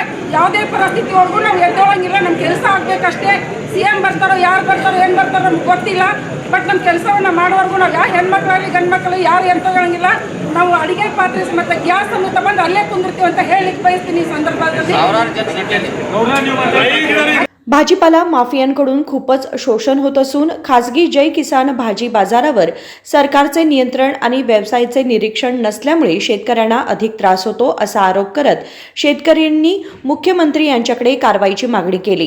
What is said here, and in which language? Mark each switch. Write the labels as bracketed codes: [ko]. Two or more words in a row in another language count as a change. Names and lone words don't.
[kn] ಯಾವುದೇ ಪರಿಸ್ಥಿತಿವರೆಗೂ ನಾವು ಎದ್ದೋಳಂಗಿಲ್ಲ, ನಮ್ಮ ಕೆಲಸ ಆಗಬೇಕಷ್ಟೇ. CM ಬರ್ತಾರೋ, ಯಾರು ಬರ್ತಾರೋ, ಏನು ಬರ್ತಾರೋ ನಮ್ಗೆ ಗೊತ್ತಿಲ್ಲ. ಬಟ್ ನಮ್ಮ ಕೆಲಸವನ್ನು ಮಾಡೋವರೆಗೂ ನಾವು ಯಾವ ಹೆಣ್ಮಕ್ಳಾಗಲಿ ಗಂಡು ಮಕ್ಕಳು ಯಾರು ಎಂತೋಳಂಗಿಲ್ಲ. ನಾವು ಅಡಿಗೆ ಪಾತ್ರೆ ಮತ್ತು ಗ್ಯಾಸ್ ಅನ್ನು ತಗೊಂಡು ಅಲ್ಲೇ ಕುಂದಿರ್ತೀವಿ ಅಂತ ಹೇಳಲಿಕ್ಕೆ ಬಯಸ್ತೀನಿ ಈ ಸಂದರ್ಭದಲ್ಲಿ. [mr] भाजीपाला माफियांकडून खूपच शोषण होत असून खासगी जय किसान भाजी बाजारावर सरकारचे नियंत्रण आणि व्यवसायाचे निरीक्षण नसल्यामुळे शेतकऱ्यांना अधिक त्रास होतो असा आरोप करत शेतकऱ्यांनी मुख्यमंत्री यांच्याकडे कारवाईची मागणी केली.